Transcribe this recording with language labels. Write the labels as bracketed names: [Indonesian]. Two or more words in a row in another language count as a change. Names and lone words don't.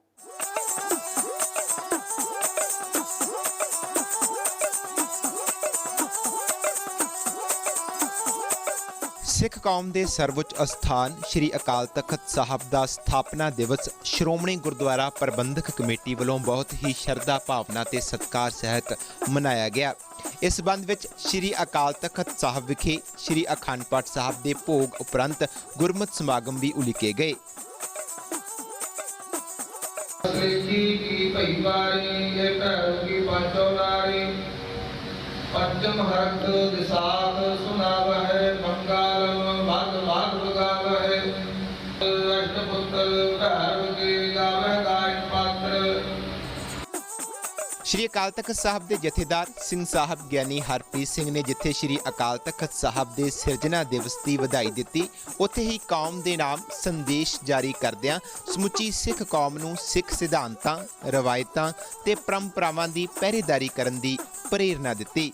[Punjabi] ਸਿੱਖ ਕੌਮ ਦੇ ਸਰਵਉੱਚ ਅਸਥਾਨ ਸ਼੍ਰੀ ਅਕਾਲ ਤਖਤ ਸਾਹਿਬ ਦਾ ਸਥਾਪਨਾ ਦਿਵਸ ਸ਼੍ਰੋਮਣੀ ਗੁਰਦੁਆਰਾ ਪ੍ਰਬੰਧਕ ਕਮੇਟੀ ਵੱਲੋਂ ਬਹੁਤ ਹੀ ਸ਼ਰਧਾ ਭਾਵਨਾ ਤੇ ਸਤਿਕਾਰ ਸਹਿਤ ਮਨਾਇਆ ਗਿਆ। ਇਸ ਸੰਬੰਧ ਵਿੱਚ ਸ਼੍ਰੀ ਅਕਾਲ ਤਖਤ ਸਾਹਿਬ ਵਿਖੇ ਸ਼੍ਰੀ ਅਖੰਡ ਪਾਠ ਸਾਹਿਬ ਦੇ ਭੋਗ ਉਪਰੰਤ ਗੁਰਮਤਿ ਸਮਾਗਮ ਵੀ ਉਲੀਕੇ ਗਏ। [Braj] पंचम हरत दिशात सुनावह मंगलम भाग भाग गावह अष्टपुत्र भैरव के गावह गायन पात्र। [Punjabi] ਸ਼੍ਰੀ ਅਕਾਲ ਤਖਤ ਸਾਹਿਬ ਦੇ ਜਥੇਦਾਰ ਸਿੰਘ ਸਾਹਿਬ ਗਿਆਨੀ ਹਰਪ੍ਰੀਤ ਸਿੰਘ ਨੇ ਜਿੱਥੇ ਸ਼੍ਰੀ ਅਕਾਲ ਤਖਤ ਸਾਹਿਬ ਦੇ ਸਿਰਜਣਾ ਦਿਵਸ ਦੀ ਵਧਾਈ ਦਿੱਤੀ, ਉੱਥੇ ਹੀ ਕੌਮ ਦੇ ਨਾਮ ਸੰਦੇਸ਼ ਜਾਰੀ ਕਰਦਿਆਂ ਸਮੁੱਚੀ ਸਿੱਖ ਕੌਮ ਨੂੰ ਸਿੱਖ ਸਿਧਾਂਤਾਂ, ਰਵਾਇਤਾਂ ਤੇ ਪਰੰਪਰਾਵਾਂ ਦੀ ਪਹਿਰੇਦਾਰੀ ਕਰਨ ਦੀ ਪ੍ਰੇਰਨਾ ਦਿੱਤੀ।